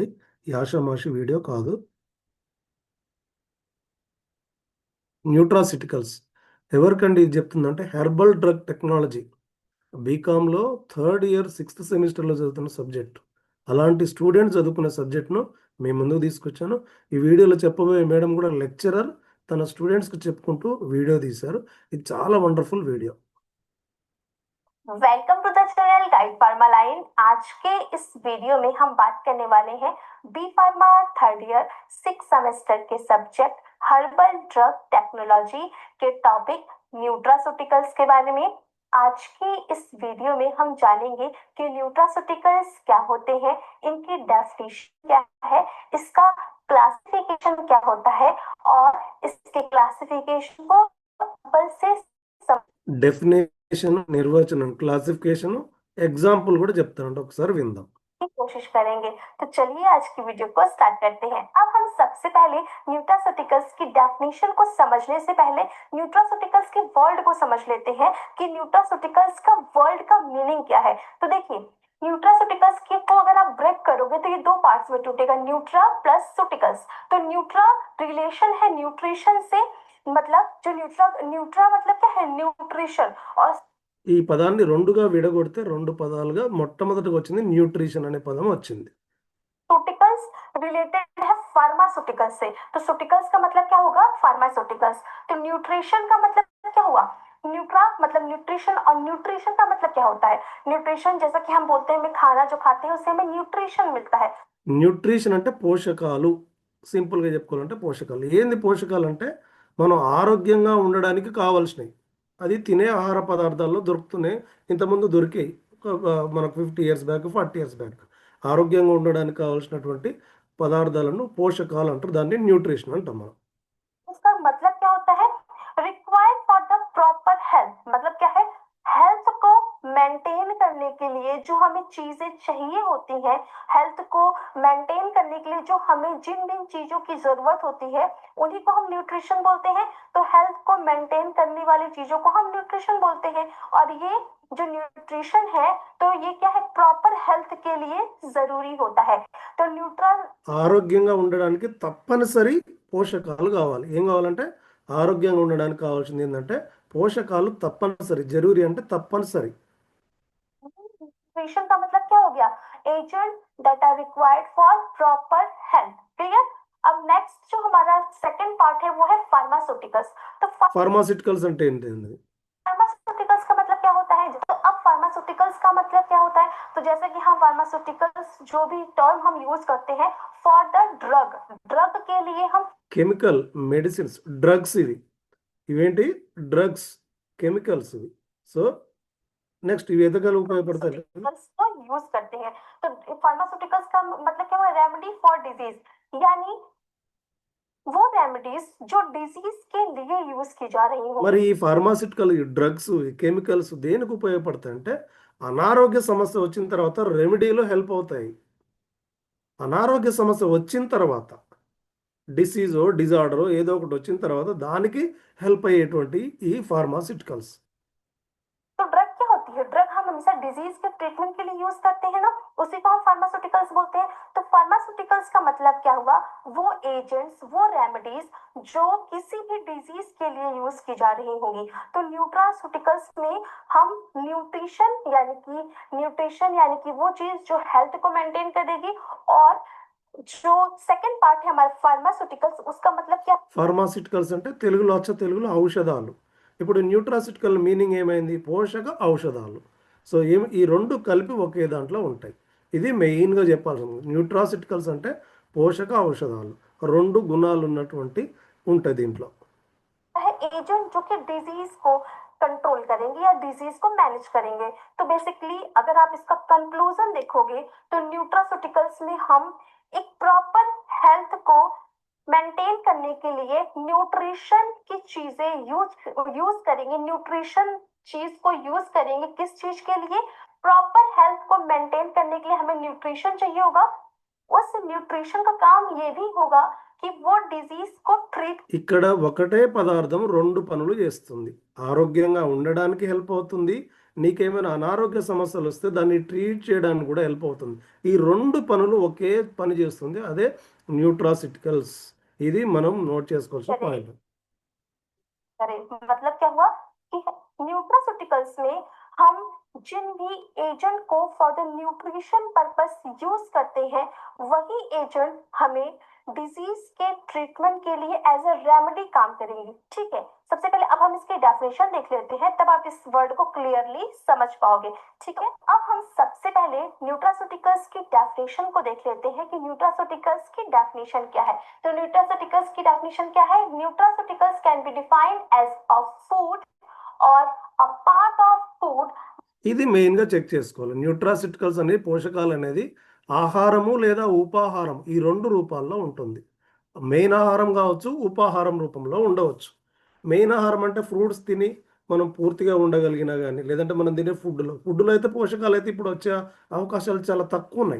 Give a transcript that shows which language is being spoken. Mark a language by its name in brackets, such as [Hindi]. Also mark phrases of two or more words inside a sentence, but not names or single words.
[Telugu] ఈ ఆషామాషి వీడియో కాదు. న్యూట్రాసిటికల్స్ ఎవరికండి ఇది చెప్తుందంటే, [English] herbal drug technology, [Telugu] బీకామ్లో [English] 3rd year [Telugu] 6th సెమిస్టర్లో చదువుతున్న సబ్జెక్ట్. అలాంటి స్టూడెంట్స్ చదువుకునే సబ్జెక్ట్ను మేము ముందుకు తీసుకొచ్చాను. ఈ వీడియోలో చెప్పబోయే మేడం కూడా లెక్చరర్, తన స్టూడెంట్స్కి చెప్పుకుంటూ వీడియో తీశారు. ఇది చాలా వండర్ఫుల్ వీడియో. [English] welcome to the channel Guide Pharma Line. [Hindi] आज के इस वीडियो में हम बात करने वाले हैं बी फार्मा [English] 3rd year [Hindi] 6th सेमेस्टर के सब्जेक्ट [English] herbal drug technology [Hindi] के टॉपिक न्यूट्रास्यूटिकल्स के बारे में। आज की इस वीडियो में हम जानेंगे कि न्यूट्रास्यूटिकल्स क्या होते हैं, इनकी डेफिनेशन क्या है, इसका क्लासिफिकेशन क्या होता है और इसके क्लासिफिकेशन को बल से [Telugu] డెఫినేషన్, నిర్వచనం, క్లాసిఫికేషన్, ఎగ్జాంపుల్ కూడా చెప్తానంట, ఒకసారి విందాం. [Hindi] की कोशिश करेंगे। तो चलिए आज की वीडियो को स्टार्ट करते हैं। अब हम सबसे पहले न्यूट्रास्यूटिकल्स की डेफिनेशन को समझने से पहले न्यूट्रास्यूटिकल्स के वर्ड को समझ लेते हैं कि न्यूट्रास्यूटिकल्स का वर्ड का मीनिंग क्या है। तो देखिए, न्यूट्रास्यूटिकल्स की को अगर आप ब्रेक करोगे तो ये दो पार्ट्स में टूटेगा, [English] nutra plus ceuticals. [Hindi] तो न्यूट्रा रिलेशन है न्यूट्रिशन से, मतलब जो न्यूट्रा मतलब क्या है, न्यूट्रिशन। और [Telugu] ఈ పదాన్ని రెండుగా విడగొడితే రెండు పదాలుగా మొట్టమొదటిగా వచ్చింది న్యూట్రిషన్ అనే పదం వచ్చింది. [Hindi] सूटिकल्स रिलेटेड है फार्मास्यूटिकल्स से, तो सूटिकल्स का मतलब क्या होगा, फार्मास्यूटिकल्स। तो न्यूट्रिशन का मतलब क्या हुआ, न्यूट्रा मतलब न्यूट्रिशन, और न्यूट्रिशन का मतलब क्या होता है, न्यूट्रिशन जैसा कि हम बोलते हैं, खाना जो खाते हैं उससे हमें न्यूट्रिशन मिलता है। [Telugu] న్యూట్రిషన్ అంటే పోషకాలు, సింపుల్గా చెప్పుకోవాలంటే పోషకాలు. ఏంది పోషకాలు అంటే మనం ఆరోగ్యంగా ఉండడానికి కావాల్సినవి, అది తినే ఆహార పదార్థాల్లో దొరుకుతున్నాయి. ఇంతకుముందు దొరికాయి మనకు 50 [English] years back, [Telugu] 40 [English] years back. [Telugu] ఆరోగ్యంగా ఉండడానికి కావాల్సినటువంటి పదార్థాలను పోషకాలు అంటారు, దాన్ని న్యూట్రిషన్ అంటాం మనం. [Hindi] उसका मतलब क्या होता है, [English] required for the proper health, [Hindi] मतलब क्या है, हेल्थ को मेंटेन करने के लिए जो हमें चीजें चाहिए होती हैं, हेल्थ को मेंटेन करने के लिए जो हमें जिन जिन चीजों की जरूरत होती है उन्हीं को हम न्यूट्रिशन बोलते हैं। तो हेल्थ को मेंटेन करने वाली चीजों को हम न्यूट्रिशन बोलते हैं। और ये जो न्यूट्रिशन है तो ये क्या है, [English] proper health [Hindi] के लिए जरूरी होता है। तो न्यूट्रल [Telugu] ఆరోగ్యంగా ఉండడానికి తప్పనిసరి పోషకాలు కావాలి. ఏం కావాలంటే ఆరోగ్యంగా ఉండడానికి కావాల్సింది ఏంటంటే పోషకాలు తప్పనిసరి. జరూరీ అంటే తప్పనిసరి. [Hindi] न्यूट्रिशन का मतलब क्या हो गया, [English] agent that are required for proper health. [Hindi] क्लियर। अब नेक्स्ट जो हमारा [English] second part [Hindi] है वो है फार्मास्यूटिकल्स। तो [Telugu] ఫార్మాసిటికల్స్ అంటే ఏంటి? [Hindi] फार्मास्यूटिकल्स का मतलब क्या होता है, तो अब फार्मास्यूटिकल्स का मतलब क्या होता है, तो जैसे कि हम फार्मास्यूटिकल्स जो भी टर्म हम यूज करते हैं [English] for the drug, [Hindi] ड्रग के लिए हम [Telugu] కెమికల్, మెడిసిన్స్, డ్రగ్స్. ఇవేంటి డ్రగ్స్, కెమికల్స్ ఇవి. సో నెక్స్ట్ ఇవి ఎదగలు ఉపయోగపడతాయి [Hindi] को यूज करते हैं। तो फार्मास्यूटिकल्स का मतलब क्या हुआ, [English] remedy for disease, [Hindi] यानी वो रेमेडीज जो डिजीज के लिए यूज की जा रही हो। [Telugu] మరి ఈ ఫార్మాసిటికల్ డ్రగ్స్, కెమికల్స్ దేనికి ఉపయోగపడతాయి అంటే అనారోగ్య సమస్య వచ్చిన తర్వాత రెమెడీలో హెల్ప్ అవుతాయి. అనారోగ్య సమస్య వచ్చిన తర్వాత, డిసీజో డిజార్డరో ఏదో ఒకటి వచ్చిన తర్వాత దానికి హెల్ప్ అయ్యేటువంటి ఈ ఫార్మాసిటికల్స్. [Hindi] तो ड्रग क्या होती है, ड्रग हम हमेशा डिजीज के ट्रीटमेंट के लिए यूज करते हैं ना, उसी को हम फार्मास्यूटिकल्स बोलते हैं। तो फार्मास्यूटिकल्स का मतलब क्या हुआ, वो एजेंट्स, वो रेमेडीज जो किसी भी डिजीज के लिए यूज की जा रही होंगी। तो न्यूट्रास्यूटिकल्स में हम न्यूट्रिशन यानी कि वो चीज जो हेल्थ को मेंटेन करेगी, और जो [English] second part [Hindi] है हमारे फार्मास्यूटिकल्स, उसका मतलब क्या, [Telugu] ఫార్మాసిటికల్స్ అంటే తెలుగులో తెలుగులో ఔషధాలు. ఇప్పుడు న్యూట్రాసిటికల్ మీనింగ్ ఏమైంది, పోషక ఔషధాలు. సో ఈ రెండు కలిపి ఒకే దాంట్లో ఉంటాయి. ఇది మెయిన్గా చెప్పాల్సింది. న్యూట్రాసిటికల్స్ అంటే పోషక ఔషధాలు, రెండు గుణాలు ఉన్నటువంటి ఉంటాయి దీంట్లో. [Hindi] है एजेंट जो कि डिजीज को कंट्रोल करेंगे या डिजीज को मैनेज करेंगे। तो बेसिकली अगर आप इसका कंक्लूजन देखोगे तो न्यूट्रास्यूटिकल्स में हम एक [English] proper health [Hindi] को मेंटेन करने के लिए न्यूट्रिशन की चीजें यूज करेंगे, न्यूट्रिशन चीज को यूज करेंगे, किस चीज के लिए, [English] proper health [Hindi] को मेंटेन करने के लिए हमें न्यूट्रिशन चाहिए होगा। उस न्यूट्रिशन का काम ये भी होगा कि वो डिजीज को ट्रीट, [Telugu] ఇక్కడ ఒకటే పదార్థం రెండు పనులు చేస్తుంది. ఆరోగ్యంగా ఉండడానికి హెల్ప్ అవుతుంది, నీకేమైనా అనారోగ్య సమస్యలు వస్తే దాన్ని ట్రీట్ చేయడానికి కూడా హెల్ప్ అవుతుంది. ఈ రెండు పనులు ఒకే పని చేస్తుంది, అదే న్యూట్రాసిటికల్స్. ఇది మనం నోట్ చేసుకోవాల్సిన పాయింట్. [Hindi] मतलब क्या हुआ कि न्यूट्रास्यूटिकल्स में हम जिन भी एजेंट को [English] for the nutrition purpose [Hindi] यूज करते हैं, वही एजेंट हमें डिजीज के ट्रीटमेंट के लिए [English] as a remedy [Hindi] काम करेंगे। ठीक है, सबसे पहले अब हम इसकी डेफिनेशन देख लेते हैं, तब आप इस वर्ड को क्लियरली समझ पाओगे। ठीक है, अब हम सबसे पहले न्यूट्रास्यूटिकल्स की डेफिनेशन को देख लेते हैं कि न्यूट्रास्यूटिकल्स की डेफिनेशन क्या है। तो न्यूट्रास्यूटिकल्स की डेफिनेशन क्या है, [English] nutraceuticals can be defined as a food [Hindi] और [English] a part of food. [Telugu] ఇది మెయిన్గా చెక్ చేసుకోవాలి. న్యూట్రాసిటికల్స్ అనేది పోషకాలు అనేది ఆహారము లేదా ఉపాహారం ఈ 2 రూపాల్లో ఉంటుంది. మెయిన్ ఆహారం కావచ్చు, ఉపాహారం రూపంలో ఉండవచ్చు. మెయిన్ ఆహారం అంటే ఫ్రూట్స్ తిని మనం పూర్తిగా ఉండగలిగినా కానీ, లేదంటే మనం తినే ఫుడ్లో అయితే పోషకాలు అయితే ఇప్పుడు వచ్చే అవకాశాలు చాలా తక్కువ ఉన్నాయి.